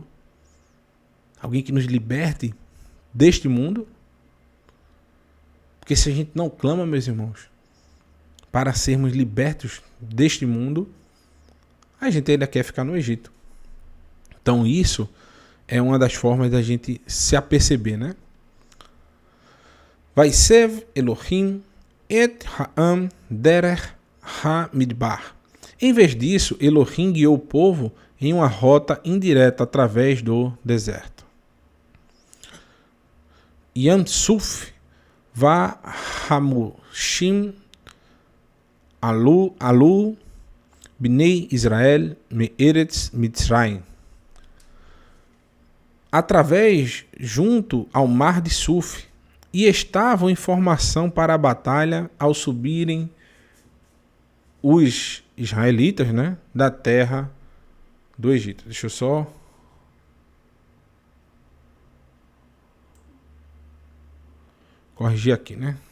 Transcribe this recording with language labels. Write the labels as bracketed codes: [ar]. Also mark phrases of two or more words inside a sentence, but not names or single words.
[pt] Alguém que nos liberte deste mundo? Porque se a gente não clama, meus irmãos, para sermos libertos deste mundo, a gente ainda quer ficar no Egito. Então isso é uma das formas da gente se aperceber, né? [he] ויסב אלהים את העם דרך המדבר. [pt] Em vez disso, Elohim guiou o povo em uma rota indireta através do deserto. [he] ים סוף וחמשים עלו בני ישראל מארץ מצרים. [pt] Através junto ao mar de Suf, e estavam em formação para a batalha ao subirem os israelitas, né, da terra do Egito. Deixa eu só corrigir aqui, né?